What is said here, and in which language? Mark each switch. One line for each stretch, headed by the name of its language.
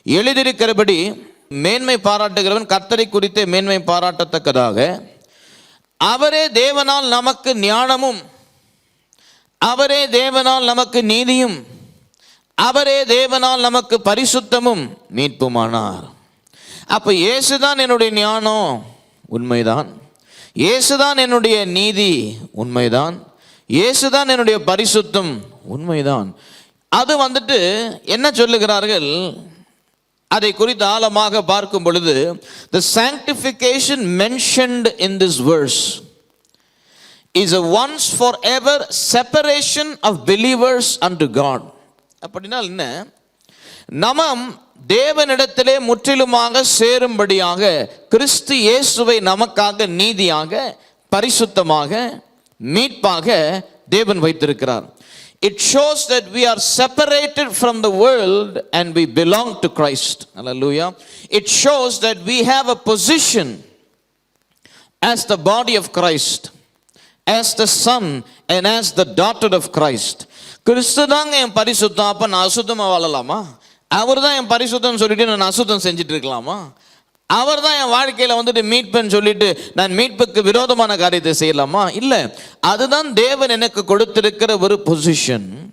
Tamil: எழுதியிருக்கிறபடி மேன்மை பாராட்டுகிறவன் கர்த்தரை குறித்து மேன்மை பாராட்டத்தக்கதாக அவரே தேவனால் நமக்கு ஞானமும், அவரே தேவனால் நமக்கு நீதியும், அவரே தேவனால் நமக்கு பரிசுத்தமும் மீட்புமானார். அப்ப இயேசுதான் என்னுடைய ஞானம், உண்மைதான். இயேசுதான் என்னுடைய நீதி, உண்மைதான். இயேசுதான் என்னுடைய பரிசுத்தம், உண்மைதான். அது என்ன சொல்லுகிறார்கள்? அதை குறித்து ஆழமாக பார்க்கும் பொழுது
English: the sanctification mentioned in this verse is a once forever separation of believers unto God.
Tamil: அப்படின்னா என்ன? நாம் தேவனிடத்திலே முற்றிலுமாக சேரும்படியாக கிறிஸ்து இயேசுவை நமக்காக நீதியாக, பரிசுத்தமாக, மீட்பாக தேவன் வைத்திருக்கிறார்.
English: It shows that we are separated from the world and we belong to Christ. Hallelujah. It shows that we have a position as the body of Christ, as the son and as the daughter of Christ.
Tamil: கிறிஸ்து தாங்க என் பரிசுத்தம், அப்ப நான் அசுத்தமா வாழலாமா? அவர் தான் என் பரிசுத்தம் சொல்லிட்டு நான் அசுத்தம் செஞ்சுட்டு இருக்கலாமா? அவர் தான் என் வாழ்க்கையில மீட்புன்னு சொல்லிட்டு நான் மீட்புக்கு விரோதமான காரியத்தை செய்யலாமா? இல்லை. அதுதான் தேவன் எனக்கு கொடுத்திருக்கிற ஒரு பொசிஷன்.